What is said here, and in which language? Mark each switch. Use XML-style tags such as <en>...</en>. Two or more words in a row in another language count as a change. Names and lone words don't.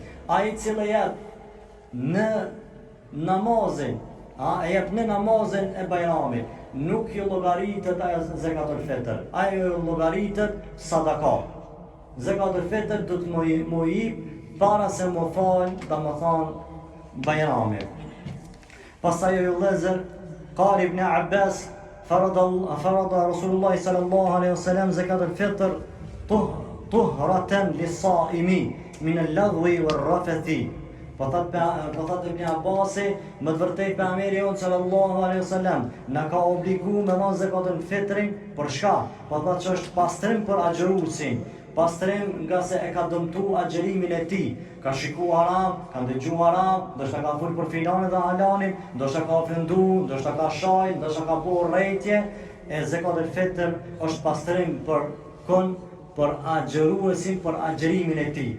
<sq>Ai i cili jep në namazin, e jep në namazin e Bajramit, nuk ju llogaritet ajo</sq> <ar>زكاة الفطر,</ar> <sq>ajo ju llogaritet sadaka.</sq> <ar>زكاة الفطر</ar> <sq>do të më jep para se më fal, domethënë Bajramit. Pastaj ju vëllezër,</sq> <ar>قال ابن عباس فرض رسول الله صلى الله عليه وسلم زكاة الفطر طهرة للصائم من اللغو والرفث.</ar> <sq>Po thot Ibn Abbasi, më të vërtetë pejgamberi jon</sq> <ar>صلى الله عليه وسلم</ar> <sq>na ka obliguar me dhënë zakatën fitrin për çka? Po thot që është pastrim për agjëruesin, pastrim nga se e ka dëmtu agjërimin e tij, ka shikuar haram, ka dëgjuar haram, ndoshta ka fol për filanin dhe alanin, ndoshta ka ofendu, ndoshta ka shaj, ndoshta ka bërë rrejtje, e</sq> <ar>زكاة الفطر</ar> <sq>është pastrim për për agjëruesin, për agjërimin e tij.</sq>